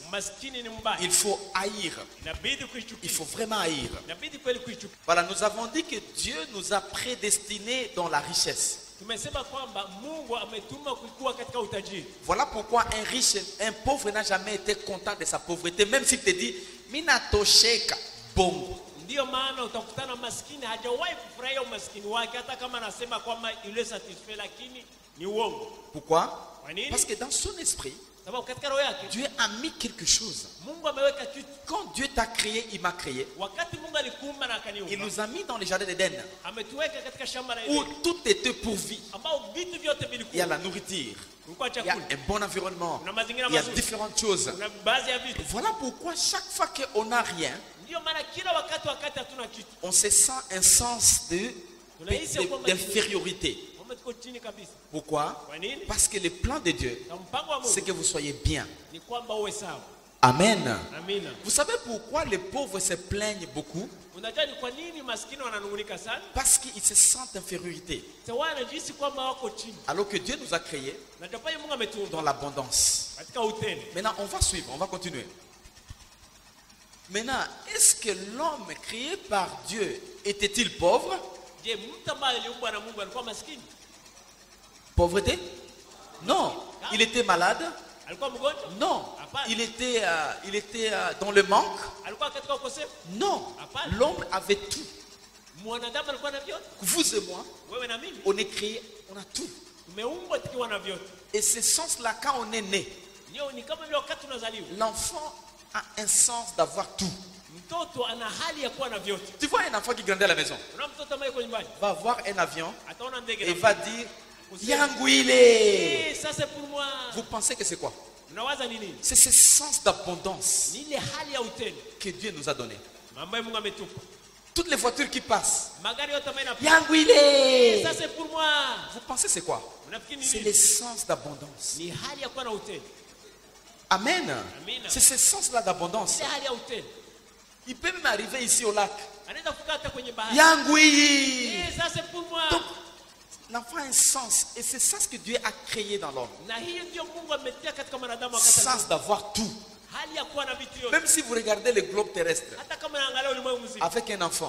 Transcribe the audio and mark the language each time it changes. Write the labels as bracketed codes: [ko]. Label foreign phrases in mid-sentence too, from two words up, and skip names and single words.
[fr] Il faut haïr. Il faut vraiment haïr. Voilà, nous avons dit que Dieu nous a prédestinés dans la richesse. Voilà pourquoi un pauvre n'a jamais été content de sa pauvreté, même s'il te dit [sw] Minatosheka bongo. Ndio maana utakutana maskini hajawahi kufurahia umaskini wake hata kama anasema kwamba ile satisfait, lakini ni uongo. [fr] Pourquoi? [sw] Kwa nini? [fr] Parce que dans son esprit, [sw] Sababu katika roho yake [fr] Dieu a mis quelque chose. [sw] Mungu ameweka kitu. [fr] Quand Dieu t'a créé, il m'a créé. [sw] Wakati Mungu alikuumba na akaniumba, [fr] Il nous a mis dans les jardins d'Éden [sw] ametuweka katika shamba la [fr] où [sw] Edeni [fr] tout était pourvu. [sw] ambao vitu vyote [fr] Il y a [sw] vilikuwa. [fr] la nourriture, [sw] Kulikuwa [fr] il y a [sw] chakula. [fr] un bon environnement, [sw] Kuna mazingira [fr] il y a [sw] mazuri. [fr] différentes choses. [sw] Kuna baadhi ya vitu. [fr] Voilà pourquoi chaque fois qu'on n'a rien, [sw] Ndio maana kila wakati hatuna kitu. [fr] on se sent un sens d'infériorité. [sw] Kama tuko chini kabisa. [fr] Pourquoi? [sw] Kwa nini? [fr] Parce que le plan de Dieu, [sw] Na mpango wa [fr] c'est [sw] Mungu [fr] que vous soyez bien. [sw] ni kwamba uwe sawa. [fr] Amen. [sw] Amina. [fr] Vous savez pourquoi les pauvres se plaignent beaucoup? [sw] Unajua ni kwa nini maskini wananungunika sana? [fr] Parce qu'ils se sentent infériorité. [sw] Sawa, wanajisi kwamba wako chini. [fr] Alors que Dieu nous a créés [sw] Na japo Mungu ametuumba [fr] dans l'abondance. [sw] katika utele. [fr] Maintenant, on va suivre, on va continuer. Maintenant, est-ce que l'homme créé par Dieu était-il pauvre? [sw] Je, mtu ambaye aliumbwa na Mungu alikuwa maskini? [fr] Pauvreté? Non. Il était malade? [sw] Alikuwa mgonjwa? [fr] Non. [sw] Hapana. [fr] Il était dans le manque? [sw] Alikuwa katika ukosefu? [fr] Non. [sw] Hapana. [fr] L'homme avait tout. [sw] Mwanadamu alikuwa na vyote. [fr] Vous et moi, [sw] Wewe na mimi [fr] on est créé, on a tout. [sw] tumeumbwa tukiwa na vyote. [fr] Et ce sens-là, quand on est né, [sw] Ndio ni kama vile wakati tunazaliwa. [fr] l'enfant a un sens d'avoir tout. [sw] Mtoto ana hali ya kuwa na vyote. [fr] Tu vois un enfant qui grandit à la maison, [sw] Una mtoto ambaye yuko nyumbani, [fr] va voir un avion [sw] ataona ndege [fr] et [sw] na [fr] va dire Yanguile. ça c'est pour moi. Vous pensez que c'est quoi? [sw] Unawaza nini? [fr] C'est ce sens d'abondance [sw] Ni ile hali ya utele [fr] que Dieu nous a donné. [sw] ambayo Mungu ametupa. [fr] Toutes les voitures qui passent, [sw] Magari yote ambayo yanapita, Yanguile. [fr] ça c'est pour moi. Vous pensez c'est quoi? [sw] Unafikiri [fr] C'est [sw] nini? [fr] l'essence d'abondance. [sw] Ni hali ya kuwa na utele. [fr] Amen. [sw] Amen. [fr] C'est ce sens-là d'abondance. [sw] Ile hali ya utele. [fr] Il peut même arriver ici au lac. [sw] Anaweza kufika hata kwenye bahari. Yanguile. [fr] Ça c'est pour moi. Donc, l'enfant a un sens. Et c'est ça ce que Dieu a créé dans l'homme. [sw] Na hiyo ndio Mungu ametia katika mwanadamu [fr] Le [sw] wakati [fr] sens d'avoir tout. [sw] hali ya kuwa na vitu yote. [fr] Même si vous regardez le globe terrestre [sw] Hata kama unaangalia ulimwengu mzima, [fr] avec un enfant,